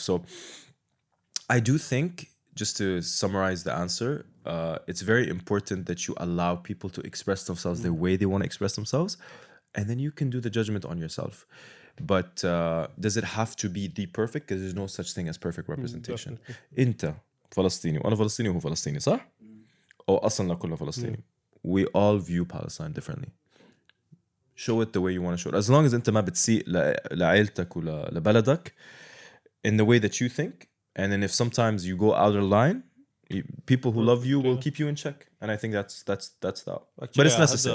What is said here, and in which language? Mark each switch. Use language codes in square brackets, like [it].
[en] So I do think, just to summarize the answer, it's very important that you allow people to express themselves the way they want to express themselves, and then you can do the judgment on yourself. But does it have to be the perfect? Because there's no such thing as perfect representation. [ar] أنت فلسطيني وأنا فلسطيني وهو فلسطيني صح؟ أو أصلاً كلنا فلسطيني. [en] We all view Palestine differently. Show it the way you want to show it. As long as [ar] أنت ما بتسيء لعائلتك ولا لبلدك [en] in the way that you think, and then if sometimes you go out of line, people who love you will keep you in check. And I think that's that. Actually, but it's necessary.